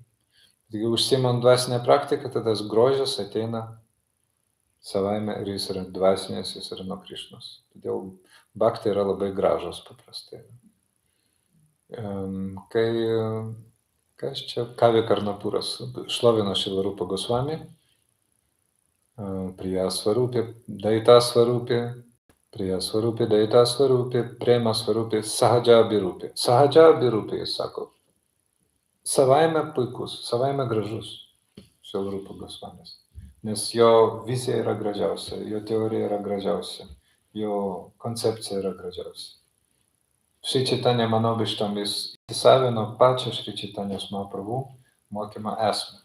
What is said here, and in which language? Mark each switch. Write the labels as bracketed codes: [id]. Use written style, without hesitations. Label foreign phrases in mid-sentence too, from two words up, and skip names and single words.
[lt] Taigi užsiimant dvasinę praktiką, tada tas grožis ateina savaime ir jis yra dvasinės, jis yra nuo Krišnos. Todėl bhakti yra labai gražus paprastai. Kas čia? Kavi Karnapūras šlovino Šilarupa Gosvami. [sa] प्रिय स्वरूपे दयित स्वरूपे प्रिय स्वरूपे दयित स्वरूपे प्रेम स्वरूपे सहज अभिरूपे. सहज अभिरूपे, [lt] jis sako, savaime puikus, savaime gražus Šilarupa Gosvamis. Nes jo vizija yra gražiausia, jo teorija yra gražiausia, jo koncepcija yra gražiausia. [sa] श्री चैतन्य मनोभीष्टं [lt] jis įsavino pačią Šri Chaitanyos Mahaprabhu mokymą esmę.